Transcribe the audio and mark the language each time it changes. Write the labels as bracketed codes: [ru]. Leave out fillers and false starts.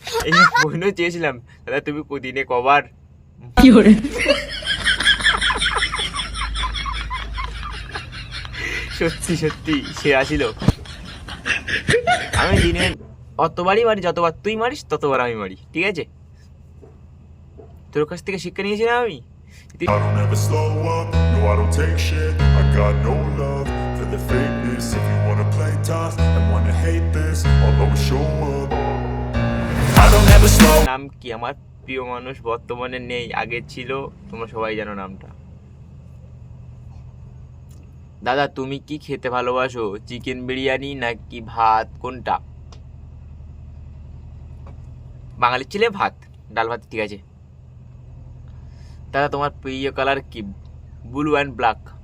[bn] এই বইনও চেয়েছিলাম, দাদা তুমি দিনে কবার? সত্যি সত্যি সেরা ছিল। আমি দিনে অতবারই মারি, যতবার তুই মারিস ততবার আমি মারি, ঠিক আছে? তোর কাছ থেকে শিক্ষা নিয়েছি না আমি। [en] I don't ever slow up, no I don't take shit. I got no love for the fakeness. If you wanna play tough and wanna hate this, I'll always show up. I don't ever slow. [bn] নাম কি? আমার প্রিয় মানুষ বর্তমানে নেই, আগে ছিল, তোমরা সবাই জানো নামটা। দাদা তুমি কি খেতে ভালোবাসো? চিকেন বিরিয়ানি নাকি ভাত, কোনটা? বাঙালির ছেলে ভাত, ডাল ভাত, ঠিক আছে। দাদা তোমার প্রিয় কালার কি? [en] Blue and black.